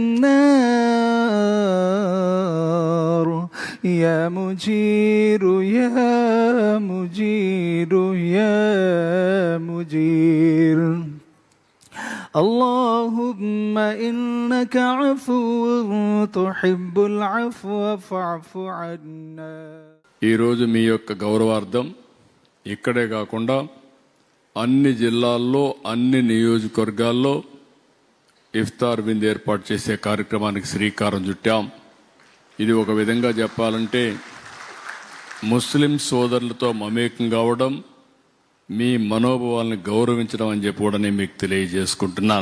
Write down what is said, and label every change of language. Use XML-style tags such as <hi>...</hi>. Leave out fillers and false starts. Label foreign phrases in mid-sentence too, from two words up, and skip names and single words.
<ar>النار يا مجير يا مجير يا مجير اللهم إنك عفو تحب العفو فاعف عنا.</ar> <te>ఈరోజు మీ యొక్క గౌరవార్థం ఇక్కడే కాకుండా అన్ని జిల్లాల్లో, అన్ని నియోజకవర్గాల్లో ఇఫ్తార్ విందు ఏర్పాటు చేసే కార్యక్రమానికి శ్రీకారం చుట్టాం. ఇది ఒక విధంగా చెప్పాలంటే ముస్లిం సోదరులతో మమేకం కావడం, మీ మనోభావాలను గౌరవించడం అని చెప్పి కూడా నేను మీకు తెలియజేసుకుంటున్నాను.</te>